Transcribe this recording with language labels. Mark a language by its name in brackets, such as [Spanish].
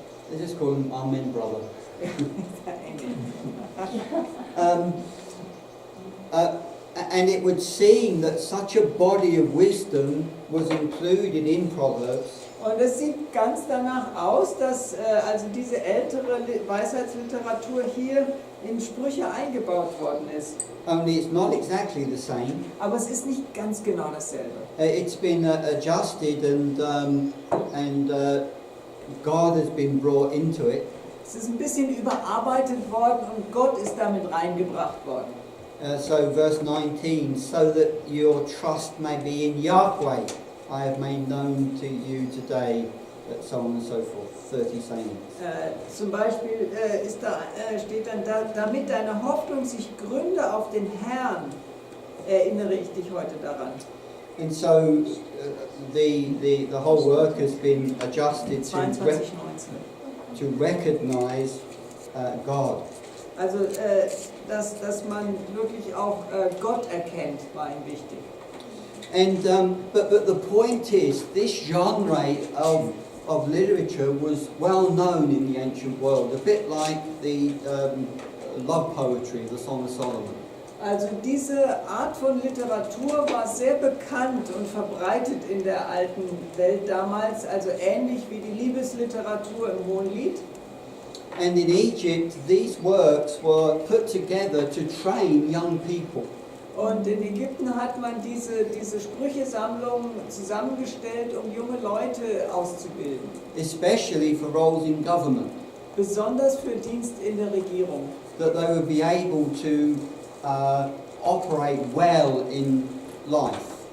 [English] Let's just call him Amen, brother. And it would seem that such a body of wisdom was included in Proverbs. [German] Und es sieht ganz danach aus, dass also diese ältere Weisheitsliteratur hier in Sprüche eingebaut worden ist. [English] Only it's not exactly the same. [German] Aber es ist nicht ganz genau dasselbe. [English] It's been adjusted and God has been brought into it. [German] Es ist ein bisschen überarbeitet worden und Gott ist damit reingebracht worden. [English] So verse 19, so that your trust may be in Yahweh, I have made known to you today so on and so forth, 30 sayings. [German] Zum Beispiel steht dann, damit deine Hoffnung sich gründe auf den Herrn, erinnere ich dich heute daran. [English] And so the whole work has been adjusted 22,19. to recognize God. [German] Also, dass man wirklich auch Gott erkennt, war ihm wichtig. [English] And but the point is, this genre of literature was well known in the ancient world, a bit like the love poetry, the Song of Solomon. [German] Also diese Art von Literatur war sehr bekannt und verbreitet in der alten Welt damals, also ähnlich wie die Liebesliteratur im Hohenlied. [English] And in Egypt, these works were put together to train young people. [German] Und in Ägypten hat man diese Sprüchesammlung zusammengestellt, um junge Leute auszubilden. [English] Especially for roles in government, [German] Besonders für Dienst in der Regierung. [English] that they would be able to operate well in life.